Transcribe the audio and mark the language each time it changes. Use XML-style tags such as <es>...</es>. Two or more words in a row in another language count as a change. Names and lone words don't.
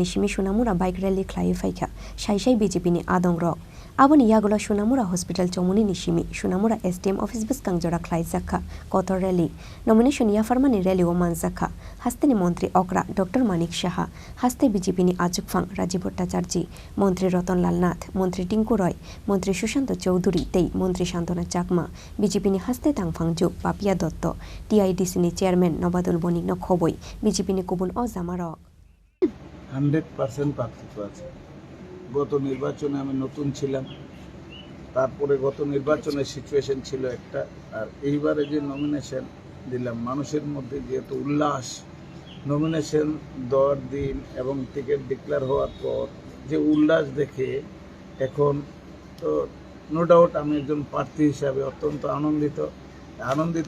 <trp>सिमि सुनामुरा बाइक रैली ख्लायै फाइखा साइसाइ बीजेपीनि आदं रक आबुनि यागुला सुनामुरा हस्पिटाल चौमुनि निशिमी सुनामुरा एसडीएम ऑफिस बिस्कां जरा ख्लाइजाखा कतर रैली नमिनेशन याफारमानि रैली ओ मानजाखा हास्तेनि मंत्री अकरा डॉक्टर मानिक साहा हास्ते बीजेपीनि आजुकफां राजीव भट्टाचार्य मंत्री रतनलाल नाथ मंत्री टिंकु रय मंत्री सुशांत चौधुरी तेई मंत्री शांतना चाकमा बीजेपीनि हास्ते तांफांजु पापिया दत्त टीआईडीसीनि चेयरमैन नबादुल बनिक खबई बीजेपीनि कुबुन अजामारक</trp> <bn>100% পার্থক্য আছে। গত নির্বাচনে আমি নতুন ছিলাম, তারপরে গত নির্বাচনের সিচুয়েশন ছিল একটা, আর এইবারে যে নমিনেশন দিলাম মানুষের মধ্যে যে এত উল্লাস, নমিনেশন দেওয়ার দিন এবং টিকিট ডিক্লেয়ার হওয়ার পর যে উল্লাস দেখে এখন তো</bn> <en>no doubt</en> <bn>আমি একজন প্রার্থী হিসাবে অত্যন্ত আনন্দিত।</bn>